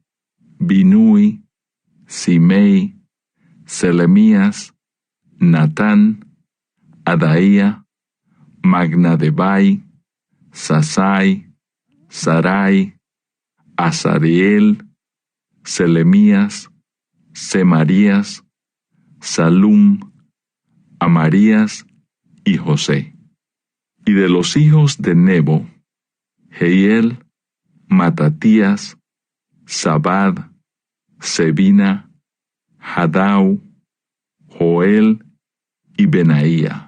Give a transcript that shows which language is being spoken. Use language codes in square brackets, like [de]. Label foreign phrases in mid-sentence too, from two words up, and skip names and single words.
[es] Binui, Simei, Selemías, Natán, Adaía, Magnadebai, Sasai, Sarai, Azariel, Selemías, Semarías, Salum, Amarías y José. Y de los hijos de Nebo, Jehiel, Matatías, Zabad, Sebina, Hadau, Joel y Benaía.